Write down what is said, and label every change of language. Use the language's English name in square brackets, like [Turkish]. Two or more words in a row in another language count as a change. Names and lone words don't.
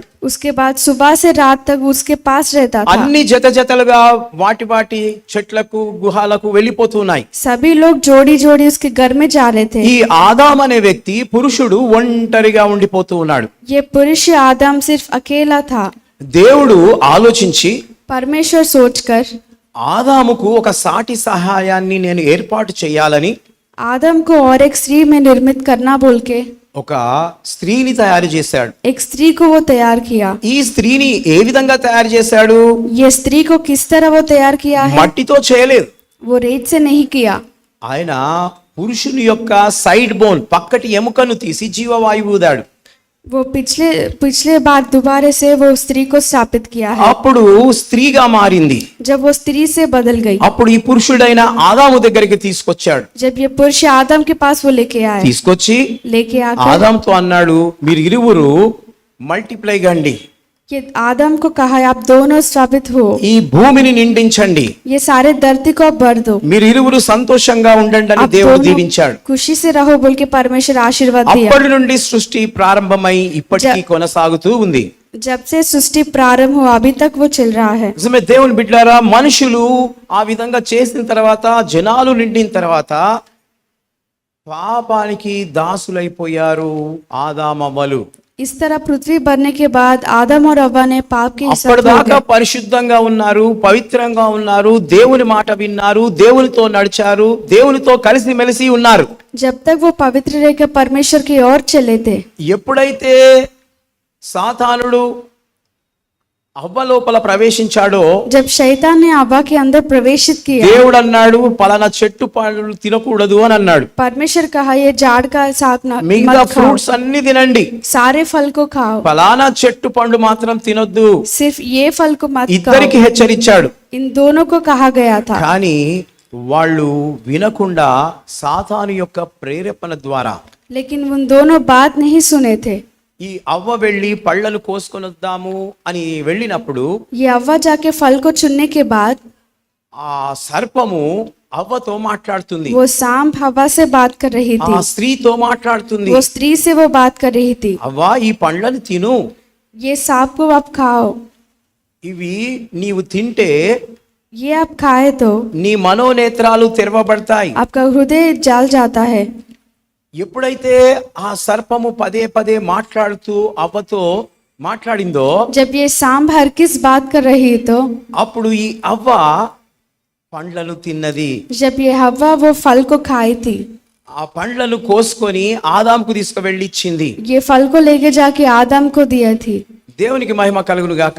[Hindi] उसके बाद सुबह से रात तक उसके पास रहता था। [Telugu] అన్ని జతలుగా వాటి చెట్లకు, గుహాలకు వెళ్ళిపోతున్నాయి. [Hindi] सभी लोग जोड़ी जोड़ी उसके घर में जा रहे थे। [Telugu] ఈ ఆదాం అనే వ్యక్తి, పురుషుడు ఒంటరిగా ఉండిపోతూ ఉన్నాడు. [Hindi] ये पुरुष आदम सिर्फ अकेला था। [Telugu] దేవుడు ఆలోచించి [Hindi] परमेश्वर सोचकर [Telugu] ఆదాముకు ఒక సాటి సహాయాన్ని నేను ఏర్పాటు చేయాలని [Hindi] आदम को और एक स्त्री में निर्मित करना बोल के [Telugu] ఒక స్త్రీని తయారు చేశాడు. [Hindi] एक स्त्री को वो तैयार किया। [Telugu] ఈ స్త్రీని ఏ విధంగా తయారు చేశాడు? [Hindi] ये स्त्री को किस तरह वो तैयार किया है? [Telugu] మట్టితో చేయలేదు. [Hindi] वो रेत से नहीं किया। [Telugu] ఆయన పురుషుని యొక్క [English] side bone, [Telugu] పక్కటి ఎముకను తీసి జీవవాయువు ఊదాడు. [Hindi] वो पिछले बार दोबारा से वो स्त्री को स्थापित किया है। [Telugu] అప్పుడు స్త్రీగా మారింది. [Hindi] जब वो स्त्री से बदल गई, [Telugu] అప్పుడు ఈ పురుషుడైన ఆదాము దగ్గరికి తీసుకొచ్చాడు. [Hindi] जब ये पुरुष आदम के पास वो लेके आए, [Telugu] తీసుకొచ్చి [Hindi] लेके आकर [Telugu] ఆదాంతో అన్నాడు, మీరు ఇరువురు మల్టిప్లై గండి, [Hindi] ये आदम को कहा है आप दोनों स्थापित हो, [Telugu] ఈ భూమిని నిండించండి, [Hindi] ये सारे धरती को आप भर दो, [Telugu] మీరు ఇరువురు సంతోషంగా ఉండండి అని [Hindi] आप [Telugu] దేవుడు [Hindi] दोनों [Telugu] దీవించాడు. [Hindi] खुशी से रहो बोल के परमेश्वर आशीर्वाद दिया। [Telugu] అప్పటి నుండి సృష్టి ప్రారంభమై ఇప్పటికీ కొనసాగుతూ ఉంది. [Hindi] जब से सृष्टि प्रारंभ हुआ अभी तक वो चल रहा है। [Telugu] నిజమే దేవుని బిడ్డలారా, మనుషులు ఆ విధంగా చేసిన తర్వాత, జనాలు నిండిన తర్వాత పాపానికి దాసులైపోయారు ఆదామవ్వలు. [Hindi] इस तरह पृथ्वी भरने के बाद आदम और हव्वा ने पाप के हिसाब [Telugu] అప్పటిదాకా పరిశుద్ధంగా ఉన్నారు, పవిత్రంగా ఉన్నారు, దేవుని మాట విన్నారు, దేవునితో నడిచారు, దేవునితో కలిసిమెలిసి ఉన్నారు. [Hindi] जब तक वो पवित्र रहकर परमेश्वर की ओर चले थे, [Telugu] ఎప్పుడైతే సాతానుడు అవ్వ లోపల ప్రవేశించాడో, [Hindi] जब शैतान ने हव्वा के अंदर प्रवेशित किया, [Telugu] దేవుడు అన్నాడు పలానా చెట్టు పండ్లు తినకూడదు అని అన్నాడు. [Hindi] परमेश्वर कहा ये झाड़ का साग [Telugu] మిగతా [Hindi] मत खाओ, [Telugu] ఫ్రూట్స్ అన్ని తినండి, [Hindi] सारे फल को खाओ, [Telugu] ఫలానా చెట్టు పండు మాత్రం తినొద్దు. [Hindi] सिर्फ ये फल को मत [Telugu] ఇద్దరికి [Hindi] खाओ। [Telugu] హెచ్చరించాడు. [Hindi] इन दोनों को कहा गया था, [Telugu] కానీ వాళ్ళు వినకుండా సాతాను యొక్క ప్రేరేపణ ద్వారా [Hindi] लेकिन उन दोनों बात नहीं सुने थे। [Telugu] ఈ అవ్వ వెళ్ళి పళ్ళను కోసుకొని వద్దాము అని వెళ్ళినప్పుడు [Hindi] ये हव्वा जाके फल को चुनने के बाद [Telugu] ఆ సర్పము అవ్వతో మాట్లాడుతుంది, [Hindi] वो सांप हवा से बात कर रही [Telugu] ఆ [Hindi] थी, [Telugu] స్త్రీతో మాట్లాడుతుంది. [Hindi] वो स्त्री से वो बात कर रही थी, [Telugu] అవ్వ ఈ పండ్లను తిను, [Hindi] ये सांप को आप खाओ, [Telugu] ఇవి నీవు తింటే [Hindi] ये आप खाए तो [Telugu] నీ మనోనేత్రాలు తెరవబడతాయి. [Hindi] आपका हृदय जल जाता है। [Telugu] ఎప్పుడైతే ఆ సర్పము పదే పదే మాట్లాడుతూ అవ్వతో మాట్లాడిందో, [Hindi] जब ये सांप हर किस बात कर रही तो [Telugu] అప్పుడు ఈ అవ్వ పండ్లను తిన్నది. [Hindi] जब ये हवा वो फल को खाई थी, [Telugu] ఆ పండ్లను కోసుకొని ఆదాంకు తీసుకువెళ్ళి ఇచ్చింది. [Hindi] ये फल को लेके जाके आदम को दिया थी। [Telugu] దేవునికి మహిమ కలుగును గాక.